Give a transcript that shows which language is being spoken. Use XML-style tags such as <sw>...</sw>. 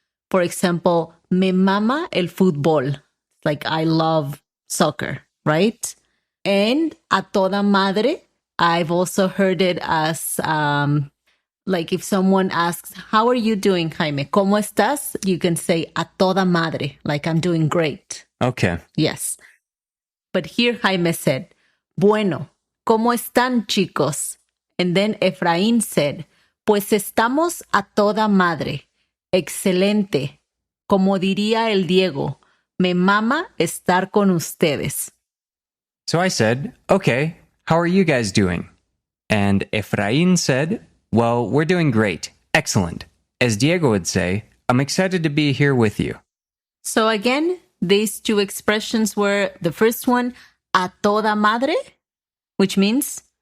<en>For example,</en> <es>me mama el fútbol.</es> <en>Like I love soccer, right? And</en> <es>a toda madre,</es> <en>I've also heard it as like if someone asks, how are you doing, Jaime?</en> <es>¿Cómo estás?</es> <en>You can say</en> <es>a toda madre,</es> <en>like I'm doing great. Okay. Yes. But here Jaime said,</en> <es>bueno, ¿cómo están, chicos?</es> <en>And then Efraín said,</en> <es>pues estamos a toda madre. Excelente. Como diría el Diego, me mama estar con ustedes.</es> <en>So I said, okay, how are you guys doing? And Efraín said, well, we're doing great. Excellent. As Diego would say, I'm excited to be here with you. So again, these two expressions were the first one,</en> <es>a toda madre,</es> <en>which means</en>